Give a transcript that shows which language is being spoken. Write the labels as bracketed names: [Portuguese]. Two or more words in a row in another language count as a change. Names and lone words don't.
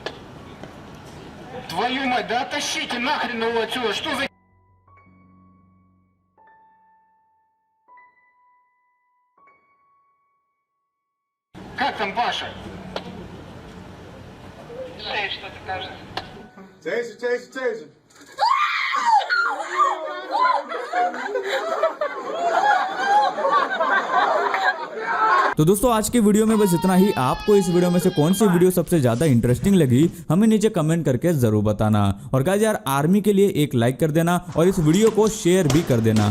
[Russian] Твою мать, да оттащите нахрен его отсюда, что за... Как там Паша? Шея что-то кажется. Taser. [Hindi] तो दोस्तों आज की वीडियो में बस इतना ही। आपको इस वीडियो में से कौन सी वीडियो सबसे ज्यादा इंटरेस्टिंग लगी हमें नीचे कमेंट करके जरूर बताना। और गाइस यार आर्मी के लिए एक लाइक कर देना और इस वीडियो को शेयर भी कर देना।